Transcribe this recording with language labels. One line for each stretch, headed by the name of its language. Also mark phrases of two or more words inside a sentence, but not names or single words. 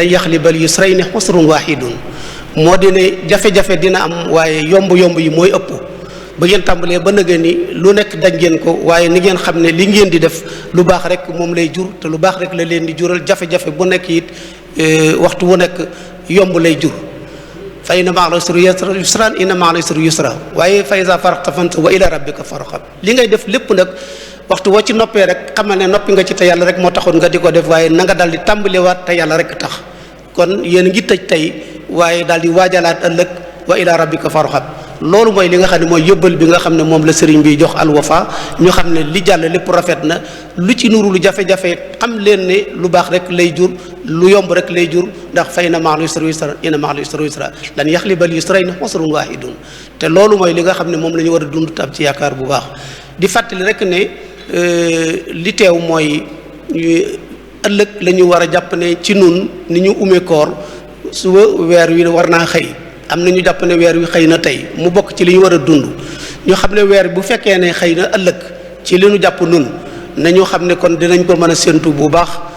Arabic: يغلب يسرين عسر واحد
Wolof: moo di ne jafe-jafe dina am waaye yomb-yomb yi mooy ëpp ba ngeen tàmbalee ba nëgë ni lu nekk daj ngeen ko waaye ni ngeen xam ne li ngeen di def lu baax rek moom lay jur te lu baax rek la leen di jural jafe-jafe bu nekk it waxtu wu nekk yomb lay jur
Arabic: فإن مع العسر يسرا إن مع العسر يسرا
Wolof: waaye
Arabic: فإذا فرغت فانصب وإلى ربك فارغب
Wolof: li ngay def lépp nag waxtu woo ci noppee rek xamal ne noppi nga ci te yàlla rek moo taxoon nga di ko def waaye na nga daal di tàmbaliwaat te yàlla rek tax kon yéen ngi tëj tey waaye daal di waajalaat ëllëg
Arabic: وإلى ربك فارغب
Wolof: loolu mooy li nga xam ne mooy yóbbal bi nga xam ne moom la sëriñ bi jox Al Wafa ñu xam ne li jàll lépp rafet na lu ci nuru lu jafe-jafe xam leen ne lu baax rek lay jur lu yomb rek lay jur ndax
Arabic: فإن مع العسر يسرا إن مع العسر يسرا
Wolof: inna ma'al usri yusra
Arabic: لن يغلب يسرين عسر واحد
Wolof: te loolu mooy li nga xam ne moom la ñu war a dund tam ci yaakaar bu baax di fàttali rek ne li teew mooy ëllëg la ñu war a jàpp ne ci nun ni ñu umee koor suba weer wi war naa xëy am na ñu jàpp ne weer wi xëy na tey mu bokk ci li ñu war a dund ñu xam ne weer bu fekkee ne xëy na ëllëg ci li ñu jàpp nun nañu xam ne kon dinañ ko mën a séntu bu baax